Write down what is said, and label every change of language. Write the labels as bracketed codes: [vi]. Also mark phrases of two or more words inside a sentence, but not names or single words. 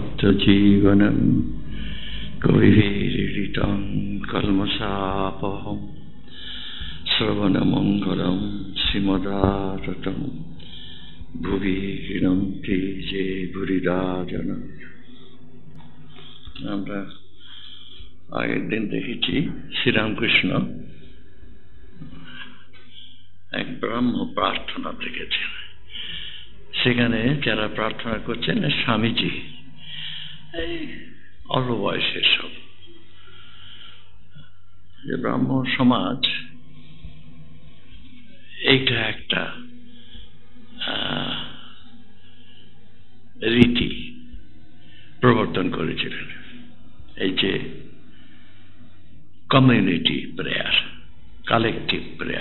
[sa] जीवनं कविभिरीडितं कल्मषापहं श्रवणमङ्गलं श्रीमदाततं भुवि गृह्णन्ति ये भूरिदा जना। [bn] আমরা আগের দিন দেখেছি শ্রীরামকৃষ্ণ এক ব্রাহ্ম প্রার্থনা দেখেছেন। সেখানে যারা প্রার্থনা করছেন স্বামীজি, এই অল্প বয়সের সব, যে ব্রাহ্ম সমাজ এইটা একটা রীতি প্রবর্তন করেছিলেন, এই যে [en] community prayer, collective prayer.